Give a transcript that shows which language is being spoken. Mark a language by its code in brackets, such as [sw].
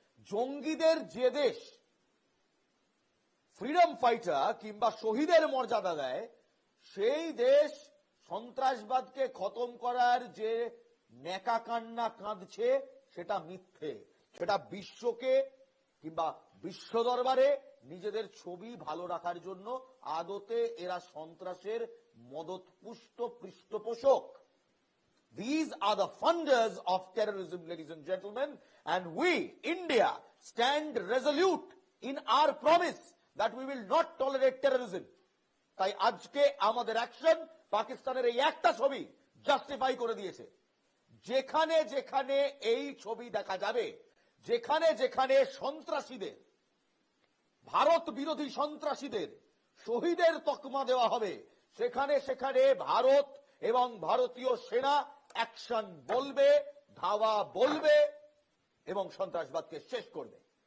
[bn] জঙ্গিদের যে দেশ ফ্রিডম ফাইটার কিংবা শহীদের মর্যাদা দেয়, সেই দেশ সন্ত্রাসবাদকে খতম করার যে নেকা কান্না কাঁদছে সেটা মিথ্যে। সেটা বিশ্বকে কিংবা বিশ্ব দরবারে নিজেদের ছবি ভালো রাখার জন্য আদতে এরা সন্ত্রাসের মদতপুষ্ট পৃষ্ঠপোষক। [en] These are the funders of terrorism, ladies and gentlemen, and we, India, stand resolute in our promise that we will not tolerate terrorism. [bn] তাই আজকে আমাদের অ্যাকশন পাকিস্তানের এই একটা ছবি জাস্টিফাই করে দিয়েছে। যেখানে যেখানে এই ছবি দেখা যাবে, যেখানে যেখানে সন্ত্রাসীদের, ভারত বিরোধী সন্ত্রাসীদের শহীদের তকমা দেওয়া হবে, সেখানে সেখানে ভারত এবং ভারতীয় সেনা অ্যাকশন বলবে, ধাওয়া বলবে এবং সন্ত্রাসবাদকে শেষ করবে।